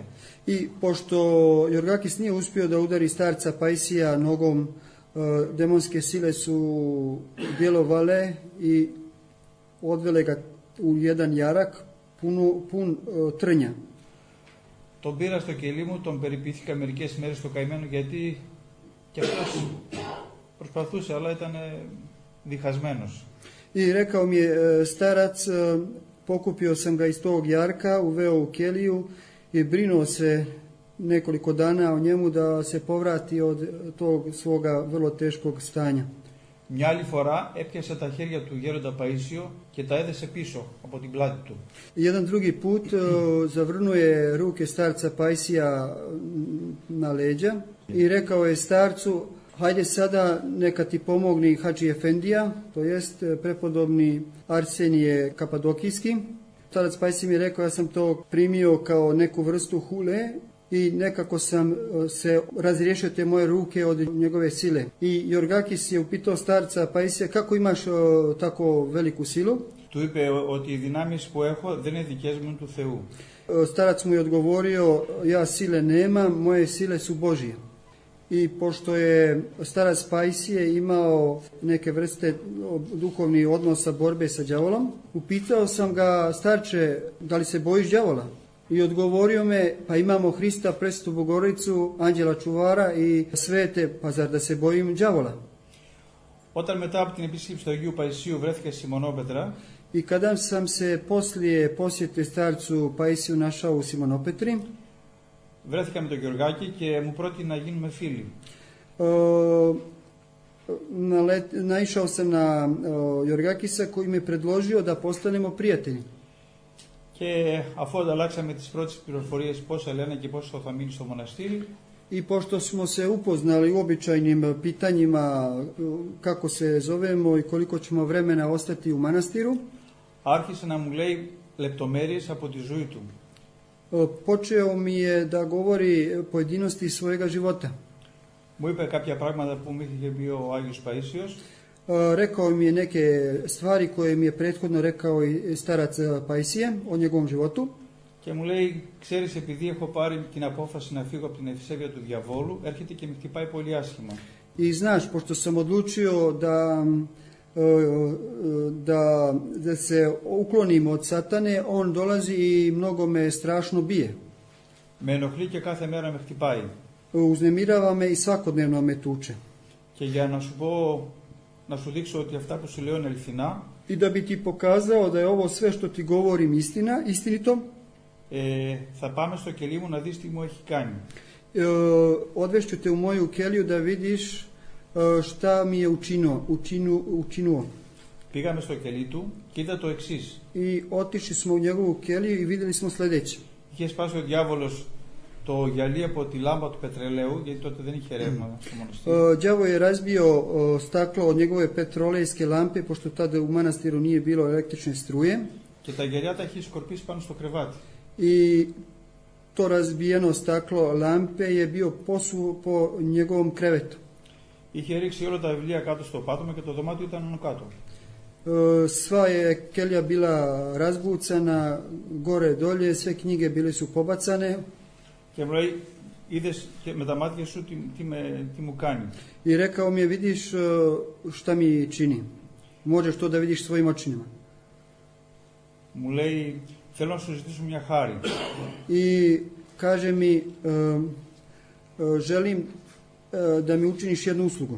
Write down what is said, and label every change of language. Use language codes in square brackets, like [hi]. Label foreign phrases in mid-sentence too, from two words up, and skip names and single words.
[sr] I pošto Jorgakis nije uspio da udari starca Paisija nogom, demonske sile su djelovale i odvele ga u jedan jarak pun trnja. [el] Τον πήρα στο κελί μου, τον περιποιήθηκα μερικές μέρες στο καημένο γιατί και αυτός προσπαθούσε, αλλά ήταν διχασμένος. [sr] I rekao mi je starac, pokupio sam ga iz tog jarka, uveo u keliju i brinuo se nekoliko dana o njemu da se povrati od tog svoga vrlo teškog stanja. [el] Μια άλλη φορά έπιασε τα χέρια του γέροντα Παΐσιο και τα έδεσε πίσω από την πλάτη του. [sr] Jedan drugi put zavrnuo je ruke starca Paisija na leđa i rekao je starcu, hajde sada neka ti pomogni Hadži Efendija, to jest prepodobni Arsenije Kapadokijski. Starac Paisij mi je rekao, ja sam to primio kao neku vrstu hule i nekako sam se razriješio te moje ruke od njegove sile. I Jorgakis je upitao starca Paisija, kako imaš tako veliku silu? [el] Του είπε ότι οι δυνάμεις που έχω δεν είναι δικές μου, του Θεού. [sr] Starac mu je odgovorio, ja sile nemam, moje sile su Božije. I pošto je starac Paisije imao neke vrste duhovnih odnosa borbe sa đavolom, upitao sam ga, starče, da li se bojiš đavola? I odgovorio me, pa imamo Hrista, Presvetu Bogorodicu, Anđela Čuvara i svete, pa zar da se bojim đavola? [el] Όταν μετά από την επίσκεψη του Αγίου Παϊσίου βρέθηκα στη Σιμονόπετρα, [sr] I kada sam se poslije posjete starcu Paisiju našao u Simonopetri, [el] βρέθηκα με τον Γεωργάκη και μου πρότεινε να γίνουμε φίλοι. [sr] Naišao sam na Jorgakisa koji mi je predložio da postanemo prijatelji. [el] Και αφού ανταλλάξαμε τις πρώτες πληροφορίες πόσα λένε και πόσο θα μείνει στο μοναστήρι, [sr] I pošto smo se upoznali u običajnim pitanjima kako se zovemo i koliko ćemo vremena ostati u manastiru, [el] άρχισε να μου λέει λεπτομέρειες από τη ζωή του. [sr] Počeo mi je da govori pojedinosti svojega života. [el] Μου είπε κάποια πράγματα που μου είχε πει ο Άγιος Παΐσιος. [sr] Rekao mi je neke stvari koje mi je prethodno rekao i starac Paisije o njegovom životu. [el] Και μου λέει, ξέρεις, επειδή έχω πάρει την απόφαση να φύγω από την ευσέβεια του διαβόλου, έρχεται και με χτυπάει πολύ άσχημα. [sr] I znaš, pošto sam odlučio da se uklonim od satane, on dolazi i mnogo me strašno bije. [el] Με ενοχλεί και κάθε μέρα με χτυπάει. [sr] Uznemirava me i svakodnevno me tuče. [el] Και για να σου πω, να σου δείξω ότι αυτά που σου λέω είναι αληθινά, [sr] I da bi ti pokazao da je ovo sve što ti govorim istinito, [el] θα πάμε στο κελί μου να δεις τι μου έχει κάνει. [sr] Odvešću te u moju keliju da vidiš šta mi je učinio. [el] Πήγαμε στο κελί του και είδα το εξής. [sr] I otišli smo u njegovu keliju i vidjeli smo sljedeće. [el] Είχε σπάσει ο διάβολος το γυαλί από τη λάμπα του πετρελαίου, γιατί τότε δεν είχε ρεύμα στο μοναστήρι. [sr] Đavo je razbio staklo od njegove petrolejske lampe, pošto tada u manastiru nije bilo električne struje. [el] Και τα γυαλιά τα είχε σκορπίσει πάνω στο κρεβάτι. [sr] I to razbijeno staklo lampe je bio po njegovom krevetu. [el] είχε ρίξει όλα τα βιβλία κάτω στο πάτωμα και το δωμάτιο ήταν άνω κάτω. [sr] Sva je kelja bila razbucana, gore dolje, sve knjige bile su pobacane. [el] Και μου λέει, είδες και με τα μάτια σου τι μου κάνει. [sr] I rekao mi je, vidiš šta mi čini. Možeš to da vidiš svojim očima. [el] Μου λέει, θέλω να σου ζητήσω μια χάρη. [sr] I kaže mi, želim da mi učiniš jednu uslugu.